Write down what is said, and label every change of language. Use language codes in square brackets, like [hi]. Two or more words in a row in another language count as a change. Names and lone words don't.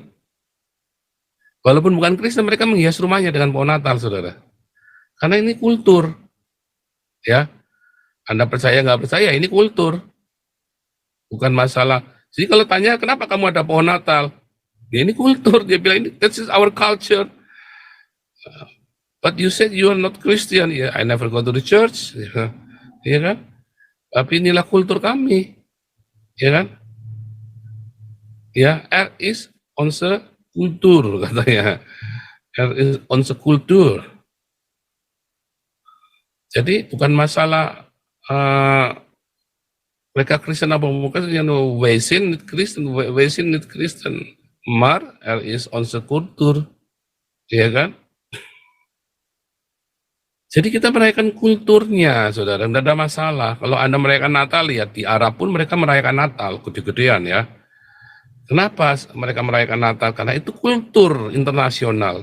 [id] Walaupun bukan Kristen, mereka menghias rumahnya dengan pohon Natal, saudara. Karena ini kultur. Ya, Anda percaya nggak percaya, ini kultur. Bukan masalah. Jadi kalau tanya, kenapa kamu ada pohon Natal? Ya, ini kultur. Dia bilang, [en] this is our culture. But you said you are not Christian. Ya, I never go to the church. [id] Ya kan? Tapi inilah kultur kami. Ya kan? Ya, [nl] R is onze kultur, katanya. R is onze kultur. [id] Jadi bukan masalah mereka Kristen apa bukan, [nl] wij zijn niet Kristen, wij zijn niet Kristen, maar er is onze kultur, [id] ya kan? Jadi kita merayakan kulturnya, saudara, tidak ada masalah. Kalau Anda merayakan Natal, lihat di Arab pun mereka merayakan Natal, gede-gedean ya. Kenapa mereka merayakan Natal? Karena itu kultur internasional.